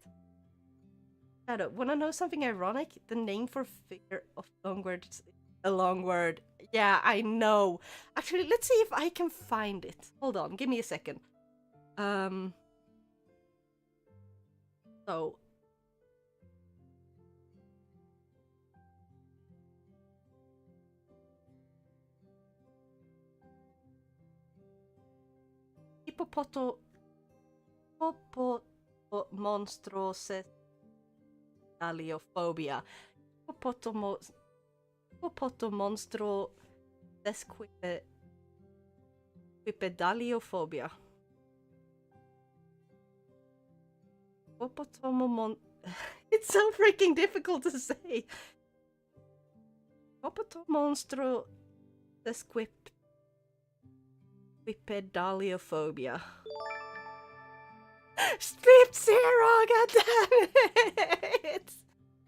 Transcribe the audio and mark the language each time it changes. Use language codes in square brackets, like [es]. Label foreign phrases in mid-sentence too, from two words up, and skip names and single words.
[en] Shadow, wanna know something ironic? The name for figure of long words, a long word. Yeah, I know. Actually, let's see if I can find it. Hold on, give me a second. So. Monstrose Daliophobia. Hippopotomonstro desquipedaliophobia. Hippopotomon. It's so freaking difficult to say. Hippopotomonstro desquipedaliophobia. Strip zero, god damn it!